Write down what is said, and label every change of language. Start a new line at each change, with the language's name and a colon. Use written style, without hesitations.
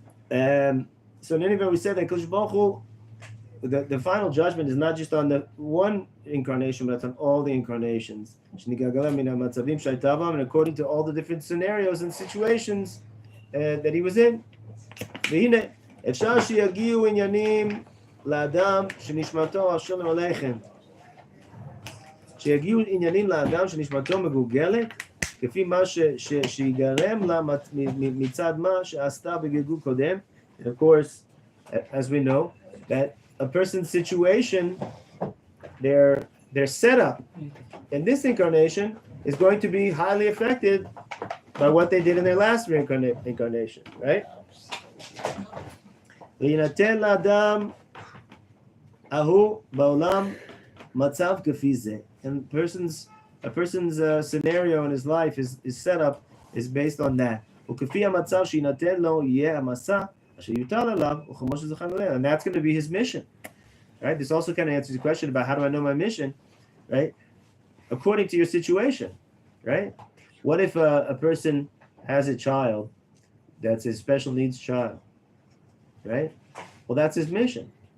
English: So in any event, we said that Kodesh Baruch Hu, the final judgment is not just on the one incarnation, but it's on all the incarnations. And according to all the different scenarios and situations that he was in.
Hebrew: אפשר שיגיעו עניינים לאדם שנשמתו השלום עליכם. שיגיעו עניינים לאדם שנשמתו מגולגלת, כפי מה שיגרם לה מצד מה שעשתה בגלגול קודם.
English: And of course, as we know, that a person's situation, their setup in this incarnation is going to be highly affected by what they did in their last incarnation, right?
Hebrew: ויינתן לאדם ההוא בעולם מצב כפי זה.
English: And a person's scenario in his life, his setup is based on that.
Hebrew: וכפי המצב שיינתן לו יהיה המסע אשר יוטל עליו וכמו שזכרנו לעיל.
English: And that's going to be his mission, right? This also kind of answers the question about how do I know my mission, right? According to your situation, right? What if a person has a child that's a special needs child, right? Well, that's his mission.